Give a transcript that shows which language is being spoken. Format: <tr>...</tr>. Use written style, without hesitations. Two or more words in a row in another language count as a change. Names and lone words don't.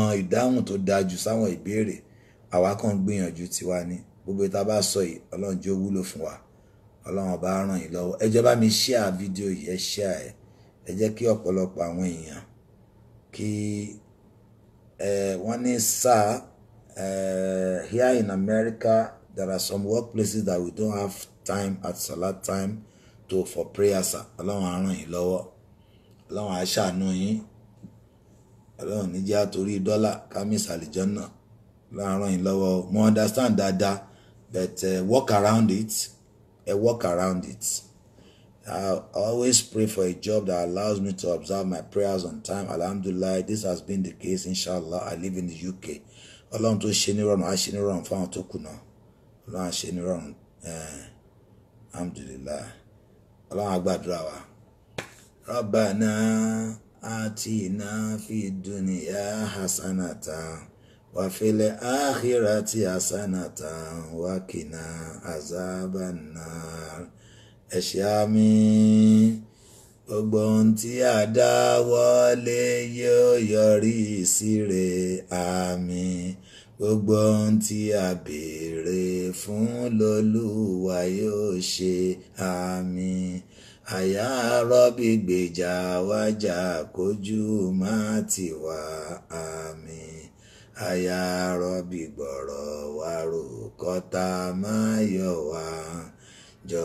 <yo>ìdáhùn tó dáa jù sáwọn ìbéèrè àwa kan gbìyànjú tiwa ní gbogbo ìta bá sọ yìí Ọlọ́run jẹ́ ó wúlò fún wa Ọlọ́run bá ràn yín lọ́wọ́ ẹ jẹ́ bá mi share fídíò yìí ẹ share ẹ jẹ́ kí ọ̀pọ̀lọpọ̀ àwọn èèyàn kí wọ́n ní sáà</yo> <en>here in America there are some workplaces that we don't have time at salat time for prayer sir</en> <yo>Ọlọ́run á ràn yín lọ́wọ́ Ọlọ́run á ṣàánú yín Ọlọ́run ní jẹ́ àtòrí dọ́là kámís àlìjọ́nà Ọlọ́run á ràn yín lọ́wọ́ mo understand dáadáa</yo> <en>but work around it work around it. I always pray for a job that allows me to observe my prayers on time. Alhamdulillah, this has been the case. Inshallah, I live in the UK.</en> <yo>Ọlọ́run tó ṣe nírọ̀rùn á ṣe nírọ̀rùn fáwọn tó kù náà. Ọlọ́run á ṣe nírọ̀rùn. Alhamdulillah. Ọlọ́run á gbàdúrà wa.</yo> <ar>ربنا آتنا في الدنيا حسنة وفي الآخرة حسنة وقنا عذاب النار.</ar> <yo>Ẹ̀ṣẹ̀ àmì gbogbo ohun tí a dá wọlé yóò yọrí sí rere àmín gbogbo ohun tí a béèrè fún lolúwa yóò ṣe àmín àyà rọ́bì gbèjà wájà kójú má tì wá àmín àyà rọ́bì gbọ̀rọ̀ wá rò kọ́ta má yọ̀ wá.</yo>